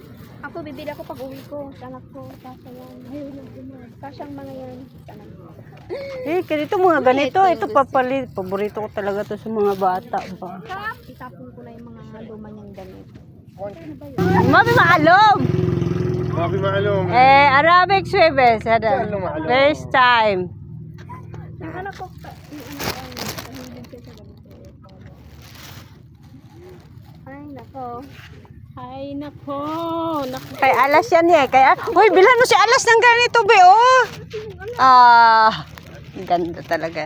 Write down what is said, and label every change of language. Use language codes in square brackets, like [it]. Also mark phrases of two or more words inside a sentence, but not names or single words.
[tl] Ako bibili ako pag uwi ko. Sa anak ko. Kasya yan. Ayun lang yan. Kasyang mga yan. Sa anak ko. Eh, ganito mga ganito. Ito, papalit. Paborito ko talaga to sa mga bata ba. Itapon ko na yung mga luma niyang damit. Mami, maalom! [ar] ما في معلومة. [en] Arabic service. First time. [tl] Yung anak ko, yung anak ko, nahihigil siya sa ganito. Ay, nako. Ay, nako. Nako. Kay alas yan eh. Kaya, uy, bilan mo si alas ng ganito, be, oh. Ganda talaga.